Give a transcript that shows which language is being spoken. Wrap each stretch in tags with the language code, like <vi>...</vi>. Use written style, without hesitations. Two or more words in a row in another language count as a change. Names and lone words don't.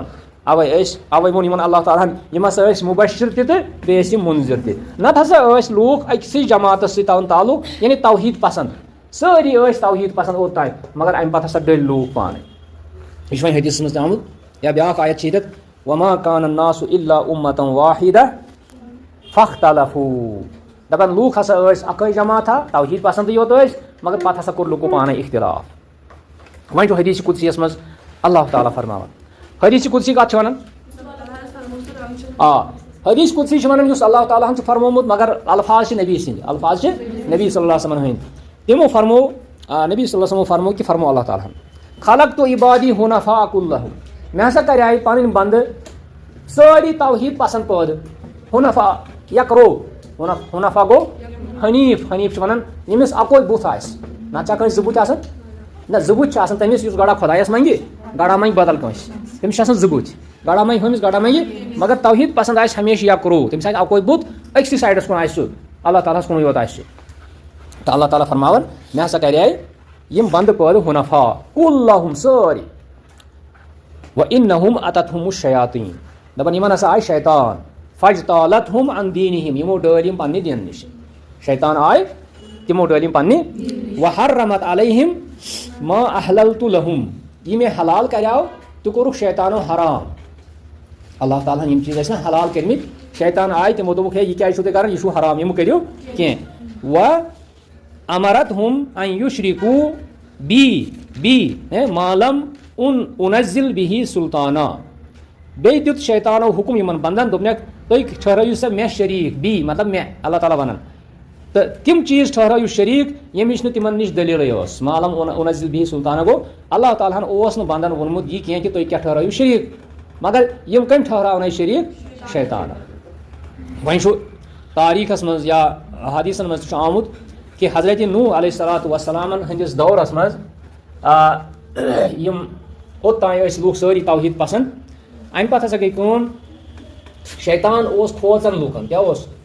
<ks>اوے ووٚن یِمن اللہ تعالیٰ ہن، یِم ہسا ٲسۍ مُبشر تہِ تہٕ بیٚیہِ ٲسۍ یِم مُنذِر تہِ۔ نتہٕ ہسا ٲسۍ لوٗکھ أکسٕے جماعتس سۭتۍ تھاوان تعلُق، یعنی توحیٖد پسنٛد، سٲری ٲسۍ توحیٖد پسنٛد اوٚتانۍ، مگر امہِ پتہٕ ہسا ڈٔلۍ لوٗکھ پانے۔ یہِ چھُ وۄنۍ حدیثس منٛز تہِ آمُت، یا بیاکھ آیت چھِ ییٚتٮ۪تھ،</ks> <ar>وما كان الناس الا أمة واحدة فاختلفوا،</ar> <ks>دپان لوٗکھ ہسا ٲسۍ اکٕے جماعتھا، توحیٖد پسنٛدٕے یوت ٲسۍ، مگر پتہٕ ہسا کوٚر لُکو پانے اختلاف۔ وۄنۍ چھُ حدیث قدسیَس منٛز اللہ تعالیٰ فرماوان، حدیث قدسی کتھ چھِ ونان؟ حدیث قدسی چھِ ونان یُس اللہ تعالیٰ ہن چھُ فرمومُت، مگر الفاظ چھِ نبی سٕنٛدۍ، الفاظ چھِ نبی</ks> <ar>صلی اللہ علیہ وسلم</ar> <ks>ہٕنٛدۍ۔ تِمو فرمو، نبی</ks> <ar>صلی اللہ علیہ وسلمو</ar> <ks>فرمو کہِ فرمو اللہ تعالیٰ ہن،</ks> <ar>خلقت عبادی حنفاء كلهم،</ar> <ks>مےٚ ہسا کریاے پنٕنۍ بنٛدٕ سٲری توحیٖد پسنٛد پٲدٕ۔ حنفاء یکرو، حنفاء گوٚو حنیٖف، حنیٖف چھِ ونان ییٚمِس اکوے بُتھ آسہِ، نتہٕ چھا کٲنٛسہِ زٕ بُتھِ آسان؟ نہ، زٕ بُتھِ چھِ آسان تٔمِس یُس گڑا خۄدایس منٛگہِ، گڑا منٛگہِ بدل کٲنٛسہِ، تٔمِس چھِ آسان زٕ بُتھِ، گڑا منٛگہِ ہُمِس، گڑا منٛگہِ، مگر توحیٖد پسنٛد آسہِ ہمیشہٕ یکرو، تٔمِس آسہِ اکوے بُتھ، أکسٕے سایڈس کُن آسہِ سُہ، اللہ تعالیٰ ہس کُنُے یوت آسہِ سُہ۔ تہٕ اللہ تعالیٰ فرماوان، مےٚ ہسا کریاے یِم بنٛدٕ پٲدٕ</ks> <ar>حنفاء كلهم</ar> <ks>سٲری،</ks> <ar>وانہم اتتہم الشیاطین،</ar> <ks>دپان یِمن ہسا آیہِ شیطان،</ks> <ar>فاجتالتہم عن دینہم،</ar> <ks>یِمو ڈٲلۍ یِم پننہِ دینہٕ نِش، شیطان آیہِ تِمو ڈٲلۍ یِم پننہِ،</ks> <ar>وحرمت علیہم ما احللت لہم،</ar> <ks>یہِ مےٚ حلال کریاو تہِ کوٚرُکھ شیطانو حرام۔ اللہ تعالیٰ ہن یِم چیٖز ٲسۍ نا حلال کٔرمٕتۍ، شیطان آیہِ تِمو دوٚپُکھ ہے یہِ کیازِ چھُو تُہۍ کران، یہِ چھُو حرام، یِم کٔرِو کینٛہہ۔</ks> <ar>وامرتہم ان یشرکوا بی ما لم انزل به سلطانا،</ar> <ks>بیٚیہِ دیُت شیطانو حُکم یِمن بنٛدن، دوٚپنکھ تُہۍ ٹھٔہرٲیِو سا مےٚ شریٖک، بی مطلب مےٚ، اللہ تعالیٰ ونان، تہٕ تِم چیٖز ٹھٔہرٲیِو شریٖک ییٚمِچ نہٕ تِمن نِش دٔلیٖلٕے ٲس۔</ks> <ar>معلم انزل به سلطانا</ar> <ks>گوٚو اللہ تعالیٰ ہن اوس نہٕ بنٛدن ووٚنمُت یہِ کینٛہہ کہِ تُہۍ کیٛاہ ٹھٔہرٲیِو شریٖک، مگر یِم کٔمۍ ٹھٔہراونے شریٖک؟ شیطان۔ وۄنۍ چھُ تاریٖخس منٛز یا حدیثن منٛز تہِ چھُ آمُت کہِ حضرت نوح</ks> <ar>علیہ الصلوۃ والسلامن</ar> <ks>ہٕنٛدِس دورس منٛز یِم اوٚتانۍ ٲسۍ لُکھ سٲری توحیٖد پسنٛد، امہِ پتہٕ ہسا گٔے کٲم، شیطان اوس کھوژان لُکن، کیٛاہ اوس؟</ks>